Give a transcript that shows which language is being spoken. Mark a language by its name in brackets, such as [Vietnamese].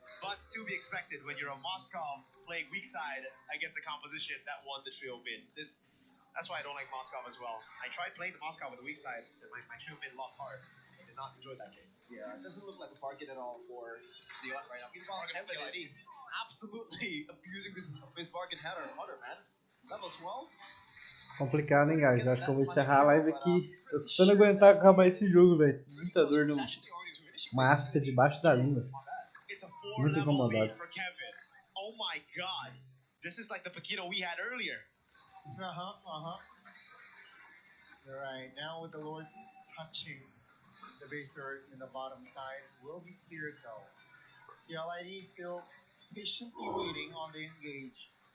[English] But to be expected when you're a Moskov playing weak side against a composition that won the trio mid. That's why I don't like Moskov as well. I tried playing the Moskov with the weak side, and my trio mid lost hard. I did not enjoy that game. Yeah, it doesn't look like a bargain at all for Zeon right now. Meanwhile, Kevin is absolutely abusing his bargain hunter, man. Level 12. [Portuguese] Complicado, hein, guys? Eu acho que eu vou encerrar a live aqui. Eu tô tentando aguentar acabar esse jogo, velho. Muita dor no... Uma afta debaixo da língua. Muito incomodado. [English] For Kevin. Oh my god. This is like the Paquito we had earlier. All right, now with the Lord touching the base turret in the bottom side will be cleared though. TLID still patiently waiting on the engage.